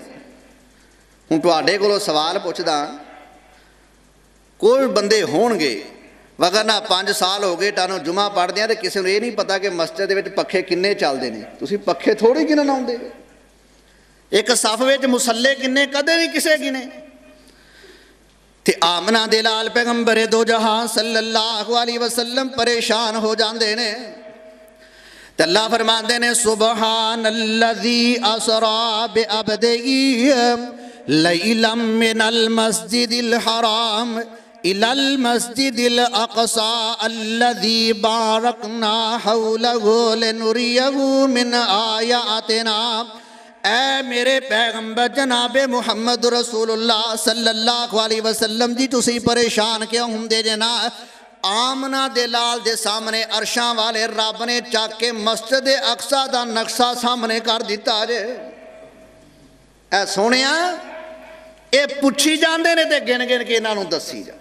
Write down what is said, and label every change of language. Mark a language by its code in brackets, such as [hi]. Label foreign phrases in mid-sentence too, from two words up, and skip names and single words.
[pa] ہن تہاڈے کولوں سوال پچھدا، کوئی بندے ہون گے ورنہ 5 سال ہو گئے تانوں جمعہ پڑھدے تے کسی نوں یہ نہیں پتا کہ مسجد دے وچ پکھے کنے چلدے نے، تسیں پکھے تھوڑے گنن آؤندے، اک صف وچ مصلے کنے کدے نہیں کسے گنے. تے آمنہ دے لال پیغمبر دو جہاں [ar] صلى الله عليه وسلم [pa] پریشان ہو جاندے نے تے اللہ فرماندے نے, [ar] سبحان الذي أسرى بعبده ليلا من المسجد الحرام إلى المسجد الأقصى الذي باركنا حوله لنريه من آياتنا. [pa] اے میرے پیغمبر جناب محمد رسول اللہ [ar] صلى الله عليه وسلم [pa] جی، تسی پریشان کیوں ہندے جے نا? آمنہ دے لال دے سامنے عرشاں والے رب نے چک کے مسجد اقصیٰ دا نقشہ سامنے کر دتا جے. اے سوہنیا یہ پچھی جاتے نے تے گن گن کے ایہناں نوں دسی جا.